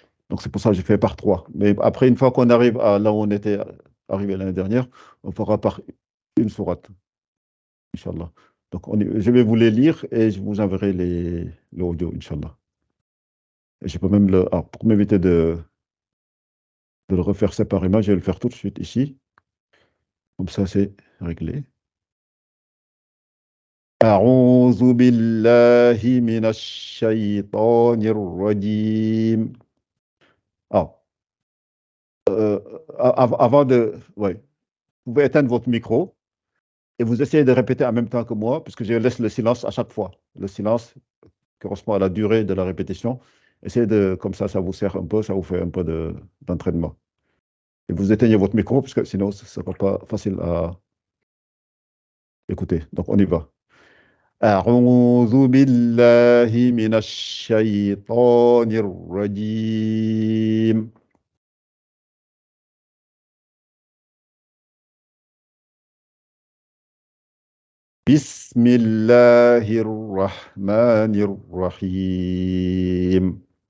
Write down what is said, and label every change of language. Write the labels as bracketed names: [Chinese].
[French] Donc, c'est pour ça que j'ai fait par 3. Mais après, une fois qu'on arrive à là où on était arrivé l'année dernière, on fera par une sourate, Inch'Allah. Donc, je vais vous les lire et je vous enverrai l'audio, Inch'Allah. Et je peux même pour m'éviter de le refaire séparément, je vais le faire tout de suite ici. Comme ça, c'est réglé. [Arabic] أعوذ بالله من الشيطان الرجيم. [French] Ah, avant de... Ouais, vous pouvez éteindre votre micro et vous essayez de répéter en même temps que moi, puisque je laisse le silence à chaque fois. Le silence correspond à la durée de la répétition. Essayez de... Comme ça vous sert un peu, ça vous fait un peu d'entraînement. Et vous éteignez votre micro, parce que sinon, ce ne sera pas facile à écouter. Donc, on y va. [Arabic] أعوذ بالله من الشيطان الرجيم. بسم الله الرحمن الرحيم.